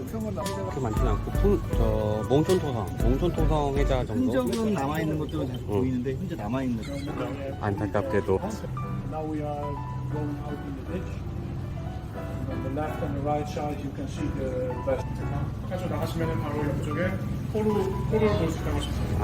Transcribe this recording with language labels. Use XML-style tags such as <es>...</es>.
<ko>그렇게 많지는 않고 몽촌토성 해자 정도? 흔적은 남아있는 것도 잘 보이는데 혼자 남아있는 것 안타깝게도.</ko> <en>Now we are going out in the beach. On the left and the right side you can see the vessel.</en> <ko>가져 나가시면 바로 옆쪽에 포를 볼 수 있다고 하셨습니다.</ko>